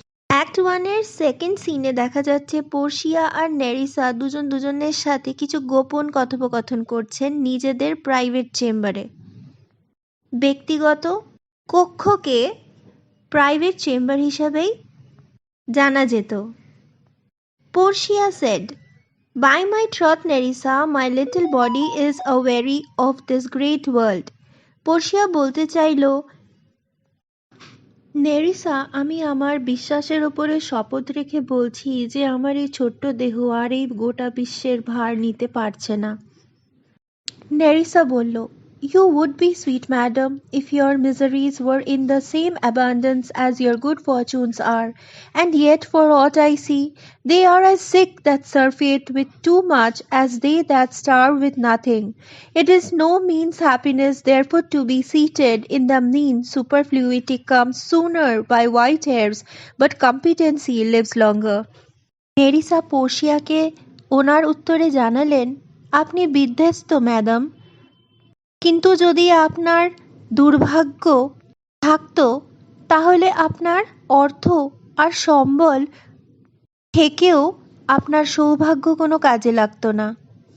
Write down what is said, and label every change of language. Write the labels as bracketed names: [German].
[Bangla] Act 1 এর second সিনে দেখা যাচ্ছে পোর্শিয়া আর নেরিসা দুজনের সাথে কিছু গোপন কথোপকথন করছেন নিজেদের প্রাইভেট চেম্বারে। ব্যক্তিগত কক্ষকে প্রাইভেট চেম্বার হিসাবেই জানা যেত। [English] Portia said, "By my troth, Nerissa, my little body is aweary of this great world." [Bangla] Portia বলতে চাইল, নেরিসা, আমি আমার বিশ্বাসের ওপরে শপথ রেখে বলছি যে আমার এই ছোট্ট দেহ আর এই গোটা বিশ্বের ভার নিতে পারছে না। নেরিসা বলল, [English] "You would be sweet, madam, if your miseries were in the same abundance as your good fortunes are, and yet for aught I see, they are as sick that surfeit with too much as they that starve with nothing. It is no means happiness therefore to be seated in the mean superfluity comes sooner by white hairs, but competency lives longer." [Bangla] Nerissa পোর্শিয়াকে ওনার উত্তরে জানালেন, আপনি বিধ্বস্ত madam, কিন্তু যদি আপনার দুর্ভাগ্য থাকতো তাহলে আপনার অর্থ আর সম্বল থেকেও আপনার সৌভাগ্য কোনো কাজে লাগতো না।